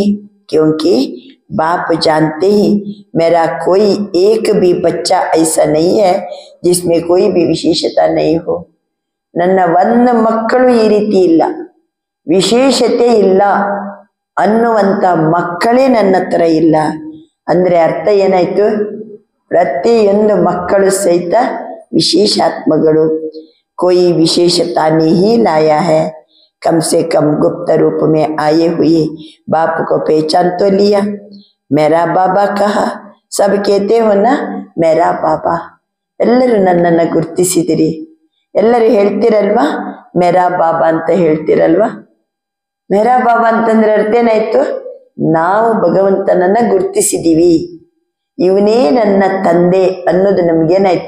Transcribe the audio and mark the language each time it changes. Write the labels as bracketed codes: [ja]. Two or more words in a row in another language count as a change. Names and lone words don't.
[hi] क्योंकि बाप जानते हैं मेरा कोई एक भी बच्चा ऐसा नहीं है जिसमें कोई भी विशेषता नहीं हो. [kn] ನನ್ನ ಒಂದು ಮಕ್ಕಳು ಈ ರೀತಿ ಇಲ್ಲ, ವಿಶೇಷತೆ ಇಲ್ಲ ಅನ್ನುವಂಥ ಮಕ್ಕಳೇ ನನ್ನ ಹತ್ರ ಇಲ್ಲ. ಅಂದ್ರೆ ಅರ್ಥ ಏನಾಯ್ತು? ಪ್ರತಿಯೊಂದು ಮಕ್ಕಳು ಸಹಿತ ವಿಶೇಷಾತ್ಮಗಳು. [hi] कोई विशेषता नहीं लाया है, कम से कम गुप्त रूप में आए हुए बाप को पहचान तो लिया. मेरा बाबा कहा, सब कहते हो ना मेरा बाबा. [kn] ಎಲ್ಲರೂ ನನ್ನನ್ನು ಗುರ್ತಿಸಿದಿರಿ, ಎಲ್ಲರೂ ಹೇಳ್ತಿರಲ್ವಾ [hi] मेरा बाबा [kn] ಅಂತ ಹೇಳ್ತಿರಲ್ವಾ? [hi] मेरा बाबा [kn] ಅಂತಂದ್ರೆ ಅರ್ಥ ಏನಾಯ್ತು? ನಾವು ಭಗವಂತನನ್ನ ಗುರ್ತಿಸಿದೀವಿ, ಇವನೇ ನನ್ನ ತಂದೆ ಅನ್ನೋದು ನಮ್ಗೇನಾಯ್ತು?